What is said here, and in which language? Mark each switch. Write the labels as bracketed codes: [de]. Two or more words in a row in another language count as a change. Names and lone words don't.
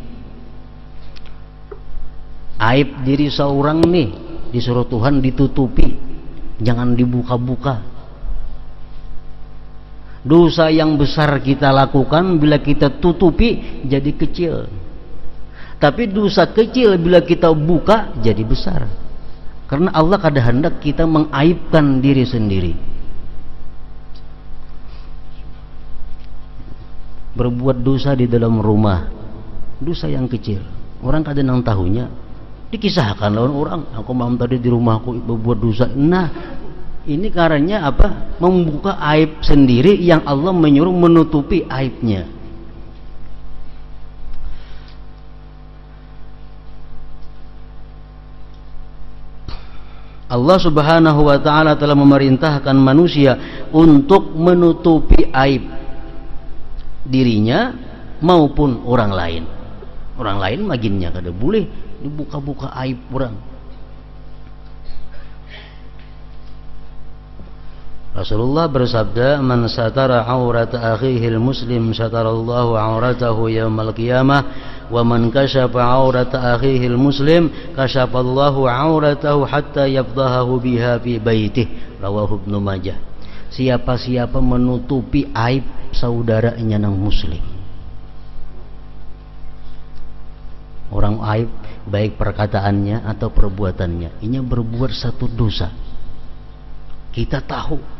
[id] Aib diri seorang nih disuruh Tuhan ditutupi, jangan dibuka-buka. Dosa yang besar kita lakukan bila kita tutupi jadi kecil. Tapi dosa kecil bila kita buka jadi besar. Karena Allah kada hendak kita mengaibkan diri sendiri. [bjn] Berbuat dosa di dalam rumah, dosa yang kecil, orang kada nang tahunya, dikisahkan lawan orang, aku malam tadi di rumahku berbuat dosa. [id] Nah, ini karenanya apa? Membuka aib sendiri yang Allah menyuruh menutupi aibnya. Allah [ar] سبحانه وتعالى [id] telah memerintahkan manusia untuk menutupi aib dirinya maupun orang lain. [bjn] Orang lain maginnya kada boleh dibuka-buka aib orang. [id] Rasulullah bersabda, [ar] "من ستر عورة أخيه المسلم ستر الله عورته يوم القيامة، ومن كشف عورة أخيه المسلم كشف الله عورته حتى يفضحه بها في بيته." رواه ابن ماجه. [id] Siapa-siapa menutupi aib saudaranya yang muslim, orang aib baik perkataannya atau perbuatannya, ini berbuat satu dosa, kita tahu.